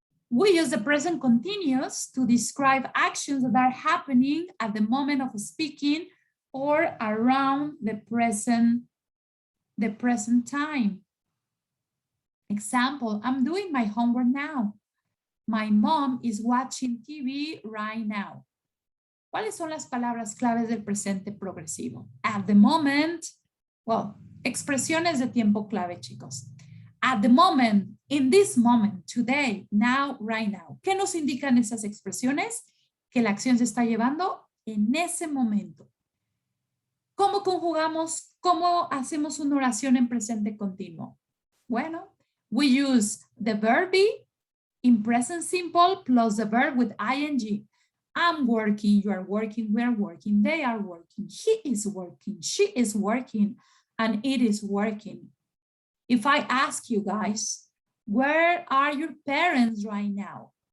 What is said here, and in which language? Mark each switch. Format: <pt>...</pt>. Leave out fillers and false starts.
<en>We use the present continuous to describe actions that are happening at the moment of speaking or around the present time. Example, I'm doing my homework now. My mom is watching TV right now.</en> <es>¿Cuáles son las palabras claves del presente progresivo?</es> <en>At the moment, well,</en> <es>expresiones de tiempo clave, chicos.</es> <en>At the moment, in this moment, today, now, right now.</en> <es>¿Qué nos indican esas expresiones? Que la acción se está llevando en ese momento. ¿Cómo conjugamos? ¿Cómo hacemos una oración en presente continuo?</es> <en>Bueno, we use the verb be in present simple plus the verb with ing. I'm working, you are working, we are working, they are working, he is working, she is working, and it is working. If I ask you guys, where are your parents right now?</en>